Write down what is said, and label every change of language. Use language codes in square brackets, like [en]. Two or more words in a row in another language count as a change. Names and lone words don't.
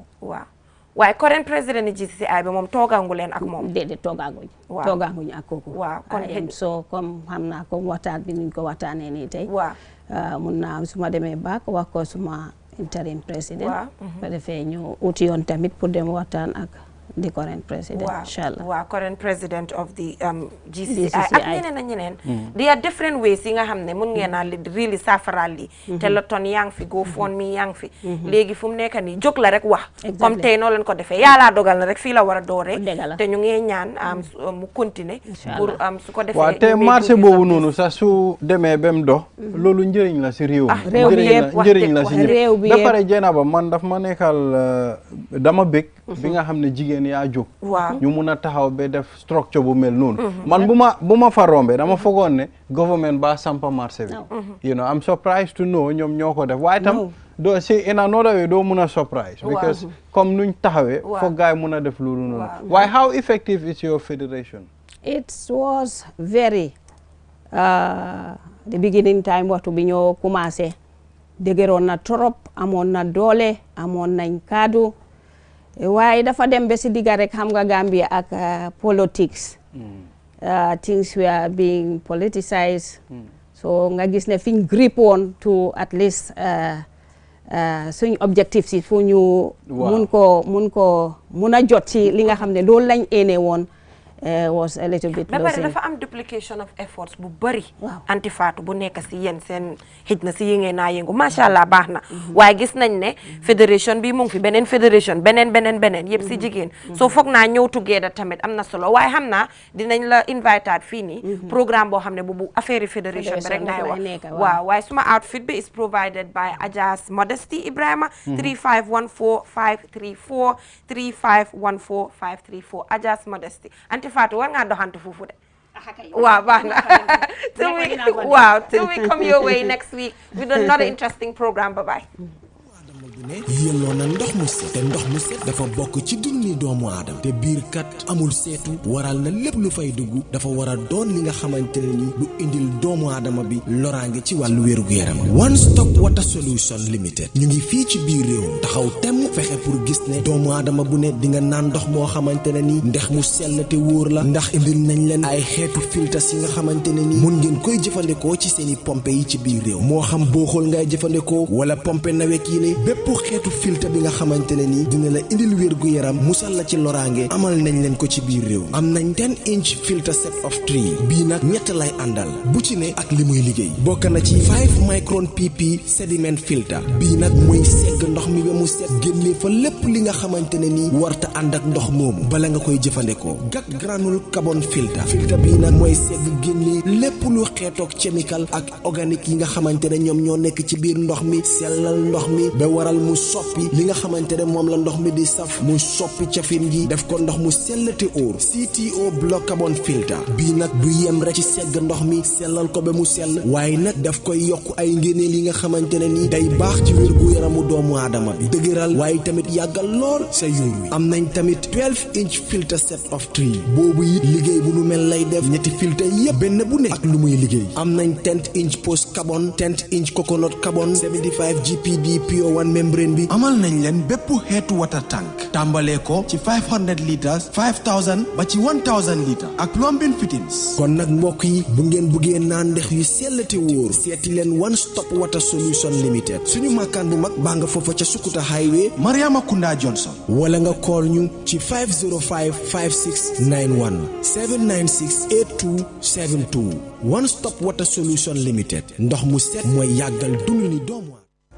[wo] waaw waaye current président yi GCCI bi moom toogangu leen ak moom déedéet tooganguñ ak kooku waaw kon so comme xam naa comme waxtaan bi nuñ ko waxtaanee nii tey waaw mun naa su ma demee baak wax ko suma interim président ba defee ñu uti yoon tamit pour dem waxtaan ak [en] the current president [wo] inshallah waaw [en] current president of the GCCI [wo] ak ñeneen [en] there are different ways [wo] yi nga xam ne mun ngeen a really saafaraal li téléthon yaa ngi fi GoFundMe yaa ngi fi léegi fu mu nekk nii jóg la rek wax comme tey noo leen ko defee yàlla dogal na rek fii la war a dooree te ñu ngi ñaan mu continuer pour su ko defee waaw te marché boobu noonu sax su demee ba mu dox loolu njëriñ la si réew mi njëriñ la si ñëpp ba pare Jenaba man daf ma nekkal dama bëgg bi nga xam ne jigéen yaa jóg ñu mun a taxaw ba def structure bu mel noonu man bu ma fa rombe dama fogoon ne government ba sampa marché bi [en] you know I'm surprised to know [wo] ñoom ñoo ko def waaye tam doo si [en] in another way [wo] doo mun a [en] surprise because [wo] comme nuñ taxawee foog gaay mun a def loolu noonu waaye [en] how effective is your federation? It was very the beginning time [wo] waxtu bi ñoo commencé dëgëroon na trop amoon na doole amoon nañ kaddu waaye dafa dem ba si digga rek xam nga Gambia ak [en] politics things were being politicized so [wo] nga gis ne fiñ grip woon [en] to at least [wo] suñ objectif si fu ñu mun a jot ci li nga xam ne loolu lañ éene woon [en] was a little bit [wo] ba pare dafa am [en] duplication of efforts [wo] bu bëri Anti Fatou bu nekk si yéen seen xëj na si yëngee naa yëngu [ar] ما شاء الله [wo] baax na waaye gis nañ ne fédération bi mu ngi fi beneen fédération beneen yëpp si jigéen soo foog naa ñëw together tamit am na solo waaye xam naa dinañ la invitaat fii nii programme boo xam ne bu affaire yi fédération bi rek ngay wax waaw waaye suma outfit bi [en] is provided by [wo] Adjas Modesty Ibrahima [en] 3514534 3514534 Adjas Modesty Fatou [wo] war ngaa doxantu foofu de waaw baax na [en] till we come your way next week with another interesting program. Bye bye. [wo] yelloo na ndox mu set te ndox mu set dafa bokk ci dunni doomu aadama te biir kat amul seetu waral na lépp lu fay dugg dafa war a doon li nga xamante ne ni lu indil doomu aadama bi loraange ci wàllu wérgu yaram One Stop Water Solution Limited ñu ngi fii ci biir réew taxaw temm fexe pour gis ne doomu aadama bu ne di nga naan ndox moo xamante ne ni ndex mu sell te wóor la ndax indil nañ leen ay xeetu filtres yi nga xamante ne ni mun ngeen koy jëfandikoo ci seeni pompe yi ci biir réew moo xam booxool ngay jëfandikoo wala pompe nawek yi ne bépp xeetu filtre bi nga xamante ne ni dina la indil wérgu yaram musal la ci loraange amal nañ leen ko ci biir réew am nañ 10-inch [en] filter set of [wo] 3 bii nag ñett lay àndal bu ci ne ak li muy liggéey bokk na ci [en] 5 micron pp sediment filter [wo] bii nag mooy segg ndox mi ba mu set génne fa lépp li nga xamante ne ni warta ànd ak ndox moomu bala nga koy jëfandikoo gak [en] granule carbon filter [wo] bii nag mooy segg génne lépp lu xeetoog chemical ak organique yi nga xamante ne ñoom ñoo nekk ci biir ndox mi sellal ndox mi ba waral mu soppi li nga xamante ne moom la ndox mi di saf mu soppi cafin gi def ko ndox mu sell te óor [en] CTO block carbon filter [wo] bii nag du yem rek ci segg ndox mi sellal ko ba mu sell waaye nag daf koy yokk ay ngéneel yi nga xamante ne ni day baax ci wérgu yaramu doomu aadama bi dëgëral waaye tamit yàggal lool sa yuur wi am nañ tamit 12-inch [en] filter set of [wo] 3 boobu it liggéey bu nu mel lay def ñetti filter yépp benn bu ne ak lu muy liggéey am nañ [en] 10-inch post carbon 10-inch coconut carbon 75 GPD pure one membrane [wo] bi amal nañ leen bépp xeetu [en] water tank [wo] tàmbalee ko ci 500 litres 5000 ba ci 1000 litres ak [en] plumbing fittings [wo] kon nag mbokk yi bu ngeen buggee naan ndex yu sell te wóor seeti leen One Stop Water Solution Limited suñu makkaan bu mag baa nga foofa ca Sukuta highway Mariama Kunda Johnson wala nga call ñu ci 505 5691 796 8272 One Stop Water Solution Limited ndox mu set mooy yàggal dund ni doomu